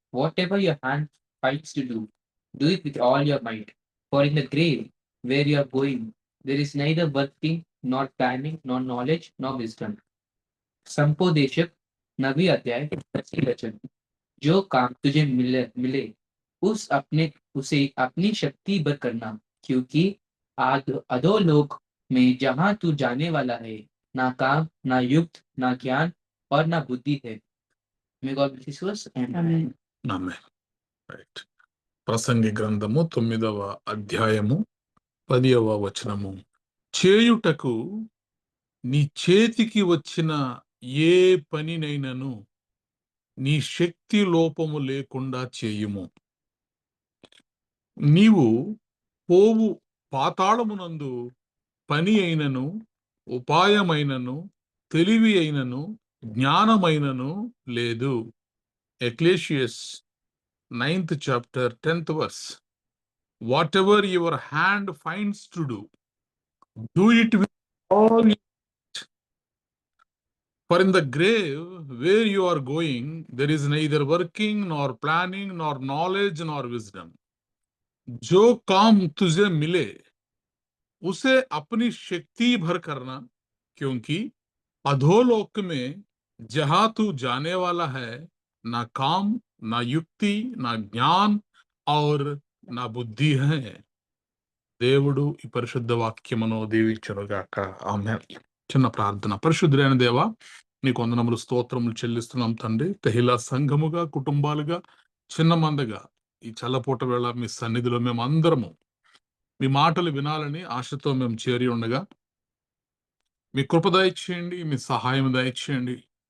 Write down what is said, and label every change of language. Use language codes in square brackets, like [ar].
[en] Whatever your hand finds to do, do it with all your might. For in the grave where you are going, there is neither working, nor planning, nor knowledge, nor wisdom. [hi] संपोदेशक 9वीं अध्याय 10वीं वचन. जो काम तुझे मिले उसे अपनी शक्ति भर करना, क्योंकि अधोलोक में जहां तू जाने वाला है, ना काम, ना युक्त, ना ज्ञान और ना बुद्धि है. [en] May God bless this verse and [te] amen. Amen. Right. ప్రసంగి గ్రంథము 9వ అధ్యాయము 10వ వచనము. చేయుటకు నీ చేతికి వచ్చిన ఏ పనినైనను నీ శక్తి లోపము లేకుండా చేయుము. నీవు పోవు పాతాళమునందు పని అయినను, ఉపాయమైనను, తెలివి అయినను, జ్ఞానమైనను లేదు. [en] Ecclesiastes 9th chapter 10th verse. Whatever your hand finds to do it with all your might. For in the grave where you are going, there is neither working, nor planning, nor knowledge, nor wisdom. [hi] जो काम तुझे मिले उसे अपनी शक्ति भर करना, क्योंकि अधोलोक में जहां तू जाने वाला है, ना काम, ना युक्ति, ना ज्ञान और నా బుద్ధి హే. [te] దేవుడు ఈ పరిశుద్ధ వాక్యమును దీవించునుగాక. ఆమేన్. చిన్న ప్రార్థన. పరిశుద్ధుడైన దేవా, నీకు వందనములు స్తోత్రములు చెల్లిస్తున్నాం తండ్రి. తెహిలా సంఘముగా, కుటుంబాలుగా, చిన్న మందగా ఈ చల్లపూట వేళ మీ సన్నిధిలో మేము అందరము మీ మాటలు వినాలని ఆశతో మేము చేరి ఉండగా మీ కృప దయచేయండి, మీ సహాయం దయచేయండి.